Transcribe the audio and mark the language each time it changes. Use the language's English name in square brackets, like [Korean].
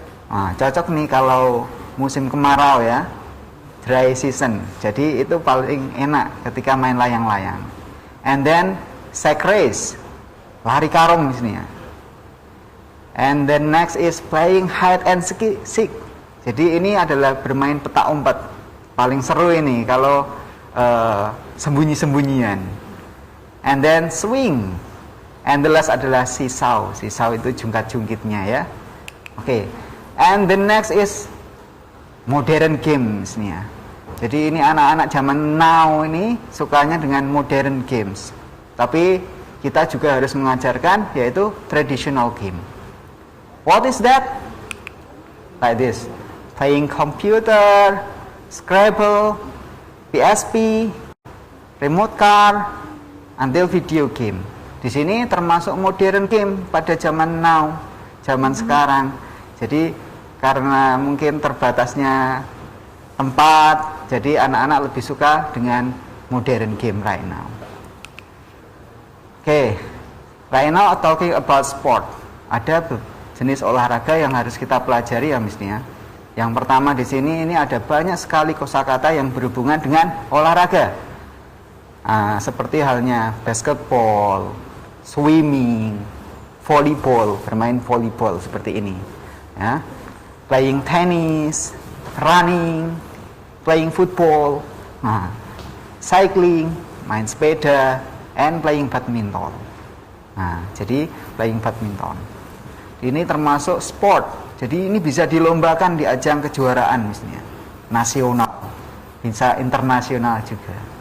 [Indonesian] Nah, cocok nih kalau musim kemarau ya, [English] dry season. [Indonesian] Jadi itu paling enak ketika main layang-layang. [English] And then sack race, [Indonesian] lari karung di sini ya. [English] And then next is playing hide and seek. [Indonesian] Jadi ini adalah bermain petak umpet. Paling seru ini kalau sembunyi-sembunyian. [English] And then swing. And the last adalah seesaw. [Indonesian] Seesaw itu jungkat-jungkitnya ya. Oke. [English] And the next is modern games [Indonesian] nih ya. Jadi ini anak-anak zaman now ini sukanya dengan modern games. Tapi kita juga harus mengajarkan yaitu traditional game. [English] What is that? Like this. Playing computer, Scrabble, PSP, remote car, until video game. [Indonesian] Di sini termasuk modern game pada zaman now, zaman sekarang. Jadi karena mungkin terbatasnya tempat, jadi anak-anak lebih suka dengan modern game [English] right now. Oke, right now talking about sport. [Indonesian] Ada jenis olahraga yang harus kita pelajari ya Miss Nia. Yang pertama di sini ini ada banyak sekali kosakata yang berhubungan dengan olahraga. Seperti halnya basketball, swimming, volleyball, bermain volleyball seperti ini. Ya. [English] Playing tennis, running, playing football, cycling, [Indonesian] main sepeda, [English] and playing badminton. [Indonesian] Jadi playing badminton. Ini termasuk sport. Jadi ini bisa dilombakan di ajang kejuaraan misalnya, nasional, bisa internasional juga.